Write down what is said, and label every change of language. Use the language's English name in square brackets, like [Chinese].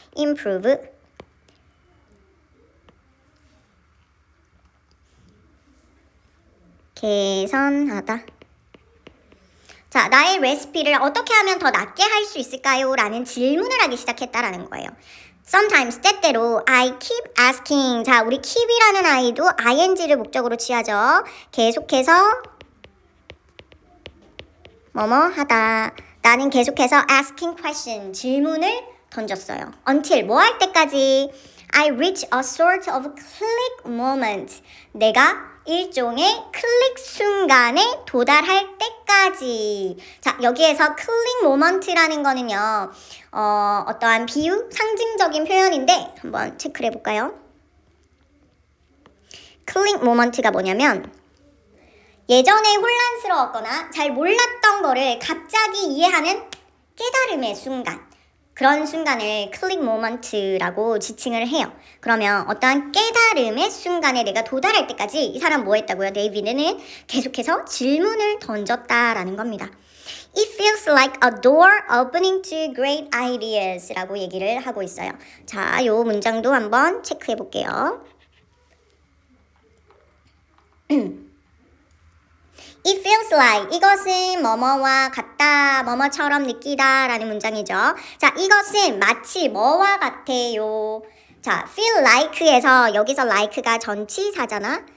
[English] improve. [Korean] 개선하다. 자, 나의 레시피를 어떻게 하면 더 낫게 할 수 있을까요? 라는 질문을 하기 시작했다라는 거예요. [English] Sometimes, 때때로 I keep asking. [Korean] 자, 우리 keep이라는 아이도 ing를 목적으로 취하죠. 계속해서 뭐뭐 하다. 나는 계속해서 asking question, 질문을 던졌어요. Until, 뭐 할 때까지? [English] I reach a sort of click moment. [Korean] 내가 일종의 클릭 순간에 도달할 때까지. 자, 여기에서 클릭 모먼트라는 거는요, 어떠한 비유, 상징적인 표현인데 한번 체크를 해볼까요? 클릭 모먼트가 뭐냐면 예전에 혼란스러웠거나 잘 몰랐던 거를 갑자기 이해하는 깨달음의 순간, 그런 순간을 클릭 모먼트라고 지칭을 해요. 그러면 어떠한 깨달음의 순간에 내가 도달할 때까지 이 사람 뭐 했다고요? 데이비드는 계속해서 질문을 던졌다라는 겁니다. [English] It feels like a door opening to great ideas 라고 얘기를 하고 있어요. [Korean] 자, 요 문장도 한번 체크해 볼게요. It feels like, 이것은 뭐뭐와 같다, 뭐뭐처럼 느끼다 라는 문장이죠. 자, 이것은 마치 뭐와 같아요. 자, feel like 에서 여기서 like가 전치사잖아.